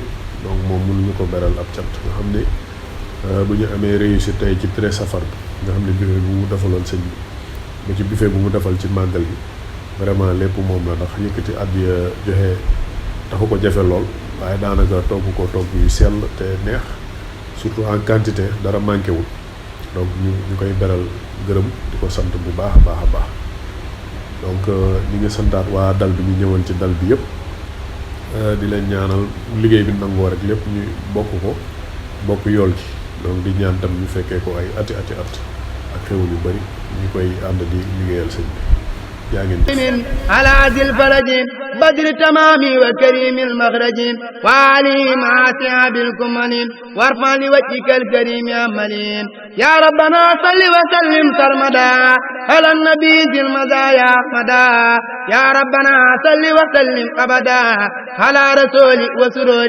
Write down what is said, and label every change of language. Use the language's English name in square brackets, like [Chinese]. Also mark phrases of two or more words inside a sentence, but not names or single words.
[Wolof] donc moom mënuñu ko beral ab cant nga xam ne bu ñu amee réussite tey ci 13 safar bi nga xam ne buffet bu mu defaloon sëñ bi ba ci buffet bu mu defal ci màggal gi vraiment lépp moom la ndax yëkkati àddiya joxe taxu ko jafe lool waaye daanaka togg ko togg yu sell te neex surtout [French] en quantité [Wolof] dara manqué wul donc ñu koy beral gërëm di ko sant bu baax a baax a baax donc ñi ngi santaat waa dal bi ñu ñëwoon ci dal bi yëpp di leen ñaanal liggéey bi nangoo rek lépp ñu bokk yool gi donc di ñaan tam ñu fekkee ko ay ati at ak xewul yu bari ñu koy ànd di liggéeyal sëñ bi yaa ngeen [Arabic] من على ذي الفرج بدر تمام وكريم المخرج وعلي مع سعاب الكمل وارفع لوجهك الكريم يا مليم يا ربنا صل وسلم سرمدا على النبي ذي المزايا احمدا يا ربنا صل وسلم ابدا على رسول وسرور